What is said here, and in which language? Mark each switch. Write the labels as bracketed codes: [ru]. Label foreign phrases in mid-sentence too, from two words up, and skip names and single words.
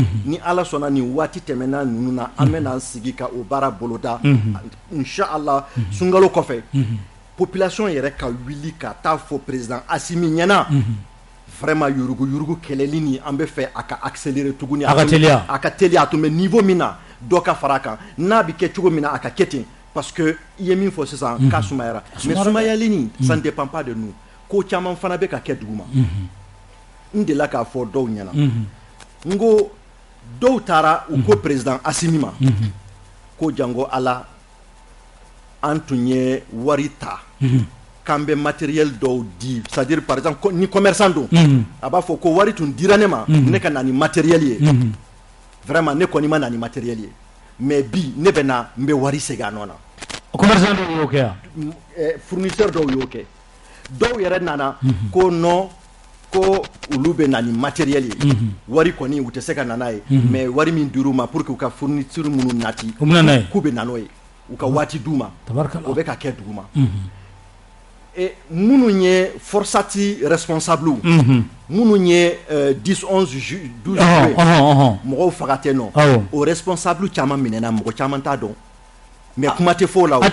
[bm] ni ala sɔnna nin waati tɛmɛna ninnu na an bɛna an sigi ka o baara boloda inshallah sunkalo kɔfɛ population yɛrɛ ka wuli ka taa fɔ président Assimi ɲɛna vraiment yurugu kɛlɛli ni an bɛ fɛ a ka accélérer tuguni a ka teliya a tun bɛ niveau min na dɔ ka fara a kan n'a bɛ kɛ cogo min na a ka kɛ ten [fr] parce que [bm] i ye min fɔ sisan k'a sumayara mais sumayali nin [fr] ça ne dépend pas de nous [bm] ko caman fana bɛ ka kɛ duguma n delila k'a fɔ dɔw ɲɛna n ko dɔw taara u ko président Assimi ma ko jango ala an tun ye wari ta k'an bɛ matériel dɔw di [fr] c'est-à-dire par exemple [bm] ni commerçant don a b'a fɔ ko wari tun dira ne ma ne ka na ni matériel ye vraiment ne kɔni ma na ni matériel ye mais bi ne bɛ na n bɛ wari segin a nɔ na commerçant dɔw y'o kɛ fournisseur dɔw y'o kɛ dɔw yɛrɛ nana ko non ko olu bɛ na ni matériel ye wari kɔni u tɛ se ka na n'a ye mais wari min dir'u ma [fr] pour que [bm] u ka fourniture minnu nati k'u bɛ na n'o ye u ka waati d'u ma o bɛ ka kɛ duguma minnu ye forçati responsable minnu ye 10 11 12 mɔgɔw faga tɛ nɔ o responsable caman minɛna mɔgɔ caman t'a dɔn mais kuma tɛ fɔ o la